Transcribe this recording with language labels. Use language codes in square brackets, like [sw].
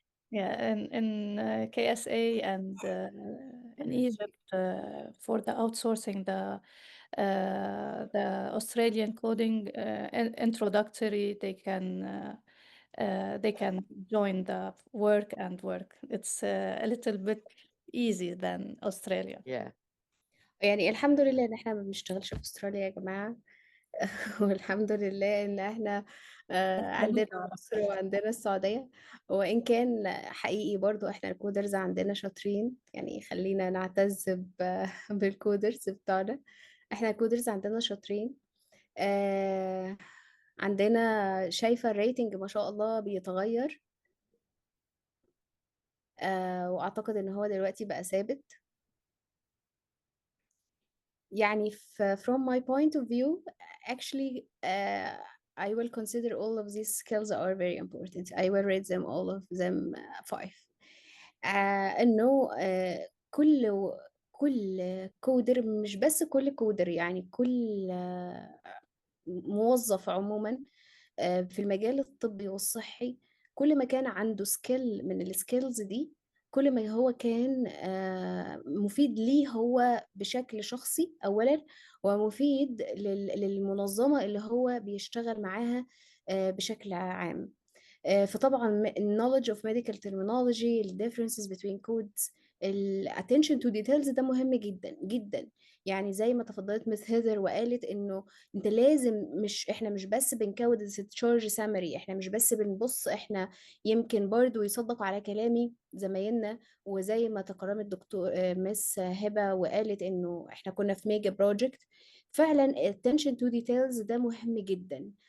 [en] Yeah, in KSA and in Egypt, for the outsourcing, the Australian coding introductory, they can join the work. It's a little bit easy than Australia. Yeah. [ar] يعني الحمد لله ان احنا ما بنشتغلش في استراليا يا جماعة. والحمد لله ان احنا عندنا أتمنى على مصر فكرة. وعندنا السعودية. وان كان حقيقي برضو احنا الكودرز عندنا شاطرين، يعني خلينا نعتز بالكودرز بتاعنا. احنا الكودرز عندنا شاطرين. آه، عندنا شايفة الريتنج ما شاء الله بيتغير. واعتقد ان هو دلوقتي بقى ثابت. يعني [en] from my point of view actually I will consider all of these skills are very important. I will rate them all of them 5. [ar] انه كل كودر، مش بس كل كودر، يعني كل موظف عموما في المجال الطبي والصحي، كل ما كان عنده سكيل من السكيلز دي، كل ما هو كان مفيد ليه هو بشكل شخصي أولا، ومفيد للمنظمة اللي هو بيشتغل معاها بشكل عام. فطبعا [en] knowledge of medical terminology، [ar] ال [en] differences between codes، [ar] ال [en] attention to details [ar] ده مهم جدا جدا. يعني زي ما تفضلت مس هيدر وقالت انه انت لازم، مش احنا مش بس بنكود [en] discharge summary، [ar] احنا مش بس بنبص، احنا يمكن برضو يصدقوا على كلامي زمايلنا. وزي ما تكرمت دكتور مس هبة وقالت انه احنا كنا في ميجا بروجكت، فعلا [en] attention to details [ar] ده مهم جدا.